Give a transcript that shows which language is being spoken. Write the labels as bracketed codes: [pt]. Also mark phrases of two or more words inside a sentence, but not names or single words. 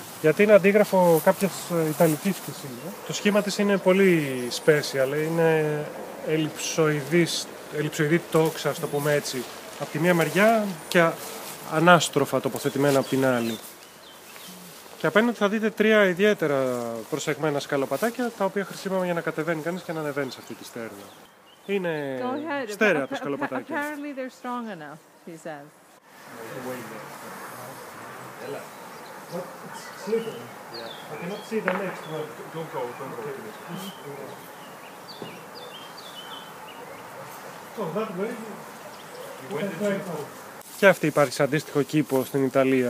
[el] γιατί είναι αντίγραφο κάποιας ιταλικής πισίνα. Το σχήμα της είναι πολύ special, είναι ελλειψοειδή τόξα, ας το πούμε έτσι, από τη μία μεριά και ανάστροφα τοποθετημένα από την άλλη. Και απέναντι θα δείτε τρία ιδιαίτερα προσεγμένα σκαλοπατάκια, τα οποία χρησιμοποιούμε για να κατεβαίνει κανείς και να ανεβαίνει σε αυτή τη στέρνα. Είναι στέρεα τα σκαλοπατάκια. [en] Apparently they're strong enough, he says. [el] Και αυτή υπάρχει σε αντίστοιχο κήπο στην Ιταλία.